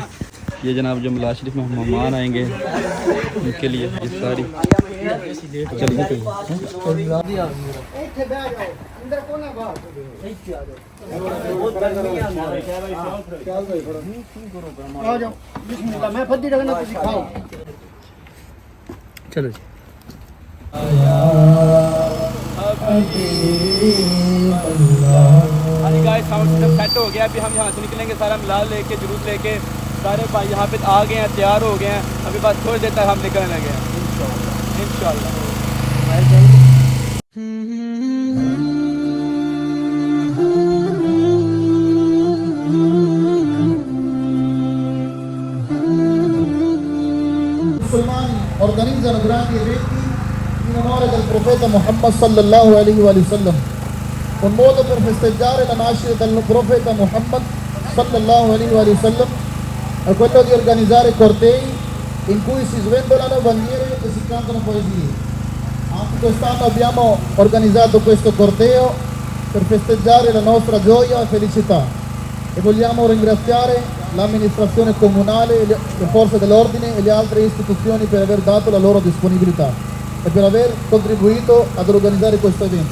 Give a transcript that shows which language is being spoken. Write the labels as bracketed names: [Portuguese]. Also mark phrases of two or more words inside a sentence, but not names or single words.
[Urdu] یہ جناب جو ملاد شریف میں مہمان آئیں گے ان کے لیے یہ ساری چلو جی گائے [English] sound system set [Urdu] ہو گیا. ابھی ہم یہاں سے نکلیں گے سارا ملاد لے کے جلوس لے کے. سارے بھائی یہاں پہ آ گئے ہیں تیار ہو گئے ہیں. ابھی بس تھوڑی دیر تک ہم نکلنے لگے ہیں انشاءاللہ. [Italian] organizzano grandi eventi in onore del profeta Muhammad [Arabic] صلى الله عليه وسلم. [Italian] Un modo per festeggiare la nascita del profeta Muhammad [Arabic] صلى الله عليه وسلم [Italian] è quello di organizzare cortei in cui si sventolano bandiere e si cantano poesie. Anche quest'anno abbiamo organizzato questo corteo per festeggiare la nostra gioia e felicità e vogliamo ringraziare l'amministrazione comunale, le forze dell'ordine e le altre istituzioni per aver dato la loro disponibilità e per aver contribuito ad organizzare questo evento.